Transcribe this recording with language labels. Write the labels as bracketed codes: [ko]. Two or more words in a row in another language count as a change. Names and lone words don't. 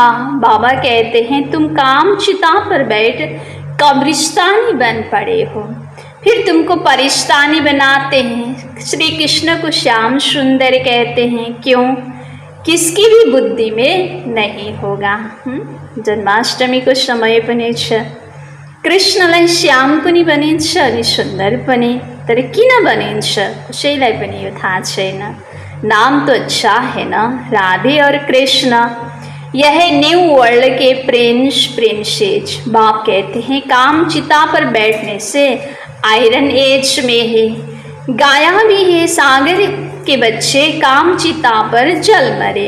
[hi] बाबा कहते हैं तुम काम चिता पर बैठ कब्रिस्तानी बन पड़े हो, फिर तुमको परिस्तानी बनाते हैं। श्री कृष्ण को श्याम सुंदर कहते हैं, क्यों? किसकी भी बुद्धि में नहीं होगा। [ne] जन्माष्टमी को समय पनि छ, कृष्णलाई श्याम पनि भनिन्छ अनि सुन्दर पनि, तर किन भनिन्छ कसैलाई पनि यो थाहा छैन। [hi] नाम तो अच्छा है ना, राधे और कृष्ण। यह [en] New World [hi] के [en] prince princess. [hi] बाप कहते हैं काम चिता पर बैठने से [en] iron age [hi] में है। गाया भी है सागर के बच्चे काम चिता पर जल मरे।